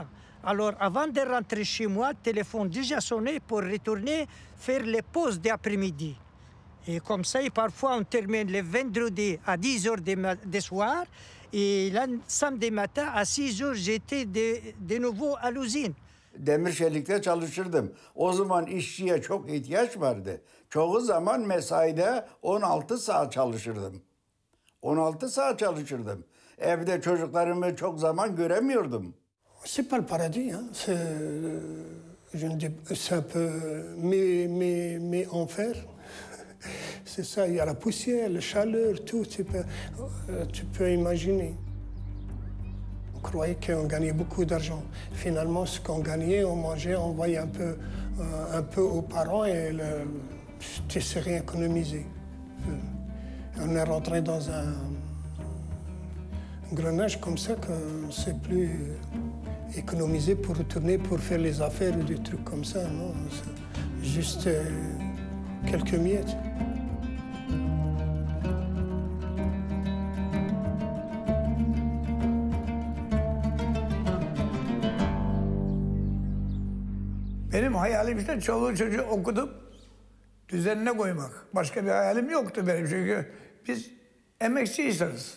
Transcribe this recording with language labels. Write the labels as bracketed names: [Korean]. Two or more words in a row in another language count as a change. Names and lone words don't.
[French] Alors, avant de rentrer chez moi, le téléphone déjà sonné pour retourner faire les pauses d'après-midi. Et comme ça, et parfois, on termine le vendredi à 10 h du soir. Et le samedi matin, à 6 h, j'étais de nouveau à l'usine. [Turkish] Demir çelikte çalışırdım. O zaman işçiye çok ihtiyaç vardı. Çoğu zaman mesaide 16 saat çalışırdım. 16 saat çalışırdım. Evde çocuklarımı çok zaman göremiyordum. [French] C'est pas le paradis, hein. C'est un peu mais enfer. C'est ça, il y a la poussière, la chaleur, tout. Tu peux imaginer. On croyait qu'on gagnait beaucoup d'argent. Finalement, ce qu'on gagnait, on mangeait, on voyait un peu aux parents et tu sais rien économiser. On est rentré dans un engrenage comme ça qu'on ne sait plus économiser pour retourner, pour faire les affaires ou des trucs comme ça. Non, c'est juste quelques miettes. [Turkish] Benim hayalim işte çoluğu çocuğu okutup düzenine koymak. Başka bir hayalim yoktu benim çünkü biz emekçi insanız.